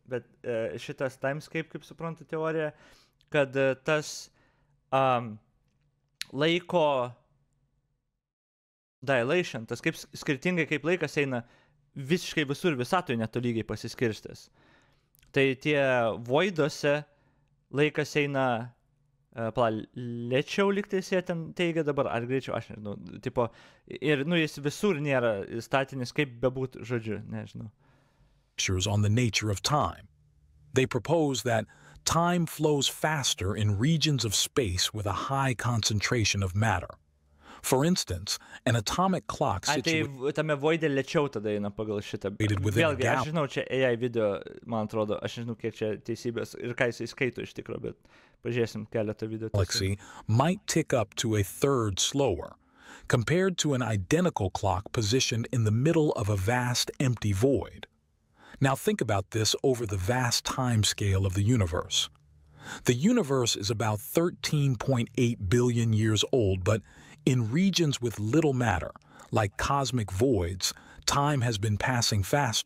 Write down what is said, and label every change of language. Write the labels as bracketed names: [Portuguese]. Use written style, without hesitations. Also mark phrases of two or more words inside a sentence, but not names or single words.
[Lithuanian] Bet šitas Timescape, kaip suprantu teorija, kad tas laiko dilation, tas kaip skirtingai kaip laikas eina visiškai visur visatoje netolygiai pasiskirstęs. Tai tie voiduose laikas eina lėčiau lygtais jie ten teigia dabar, ar greičiau, aš nežinau, ir jis visur nėra statinis, kaip bebūtų, žodžiu, nežinau. [English] On the nature of time. They propose that time flows faster in regions of space with a high concentration of matter. For instance, an atomic clock situated [Lithuanian] tame voide lėčiau tada eina pagal šitą. Vėlgi, aš žinau, čia AI video, man atrodo, aš nežinau, kiek čia teisybės ir ką jisai skaito iš tikro, bet pažiūrėsim keletą video. [English] Galaxy might tick up to a third slower, compared to an identical clock positioned in the middle of a vast empty void. Now think about this over the vast time scale of the universe. The universe is about 13.8 billion years old, but in regions with little matter, like cosmic voids, time has been passing faster.